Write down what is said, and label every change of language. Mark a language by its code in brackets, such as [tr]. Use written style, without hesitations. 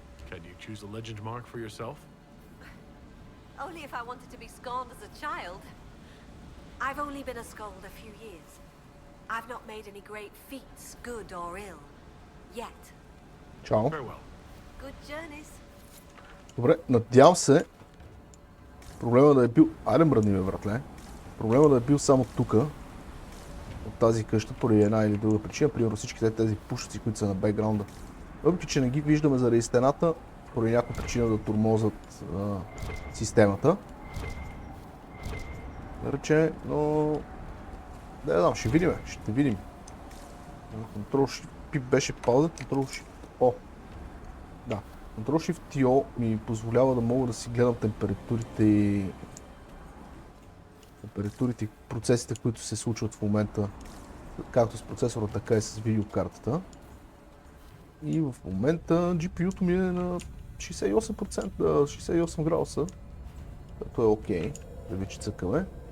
[en] Can you choose a legend mark for yourself? Only if I wanted to be scorned as a child. I've only been a skald a few years. I've not made any great feats, good or ill, yet. [bg] Чао. [en] Farewell. Good journeys. [bg] Добре, надявам се проблема да е бил... Айде мръдни ме, братле. Проблема да е бил само тука, от тази къща, поради една или друга причина. Примерно всичките тези пушци, които са на бекграунда. Въпреки че не ги виждаме заради стената, поради някаква причина да тормозят системата. Да рече, но... Да я знам, ще видим, ще видим. Control Shift P беше пауза, Control Shift O. Да, Control Shift O ми позволява да мога да си гледам температурите и процесите, които се случват в момента, както с процесора, така и с видеокартата. И в момента GPU-то ми е на 68%, 68 градуса, което е окей, да ви че цъкаме.